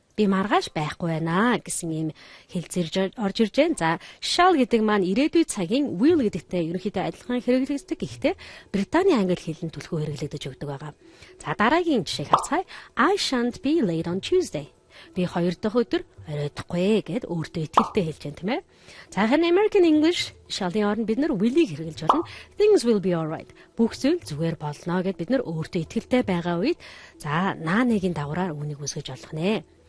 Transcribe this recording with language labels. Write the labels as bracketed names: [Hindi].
[Mongolian] Би маргааш байхгүй байна гэсэн ийм хэлцэрж орж ирж байна. За shall гэдэг маань ирээдүйн цагийн will гэдэгтэй ерөнхийдөө адилхан хэрэглэгддэг. Гэхдээ Британий англи хэлэнд түлхүү хэрэглэгдэж өгдөг байгаа. За дараагийн жишээг харцгаая. [English] I shan't be late on Tuesday. [Mongolian] Би 2 дахь өдөр оройтхгүй гэд өөртөө итгэлтэй хэлж байна тийм ээ. За харин American English shall-ийн оронд бид нар will-ийг хэрэглэж болно. [English] Things will be alright. [Mongolian] Бүх зүйл зүгээр болно гэд бид нар өөртөө итгэлтэй байгаа үед за наа нэгийн дагавраар үүнийг үсгэж болох нэ.